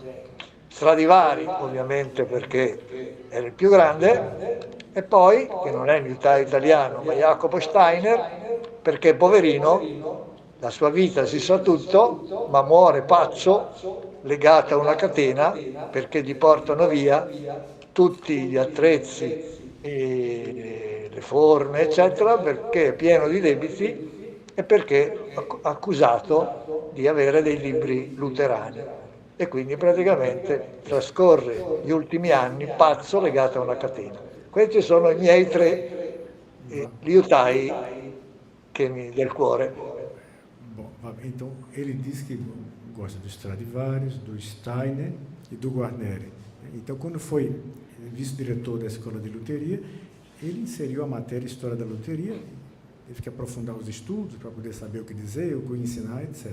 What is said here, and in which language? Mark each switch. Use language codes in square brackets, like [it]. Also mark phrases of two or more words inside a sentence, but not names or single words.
[it] Stradivari, ovviamente, perché era il più grande, e poi, che non è un liutaio italiano, ma Jacopo Steiner, perché poverino, la sua vita si sa tutto, ma muore pazzo, legato a una catena, perché gli portano via tutti gli attrezzi, e le forme, eccetera, perché è pieno di debiti e perché è accusato di avere dei libri luterani. E quindi praticamente trascorre gli ultimi anni pazzo legato a una catena. Questi sono i miei 3 liutai del cuore. [pt] Então, ele diz que gosta do Stradivarius, do Steiner e do Guarneri. Então, quando foi vice-diretor da Escola de Luteria, ele inseriu a matéria História da Luteria, teve que aprofundar os estudos para poder saber o que dizer, o que ensinar, etc.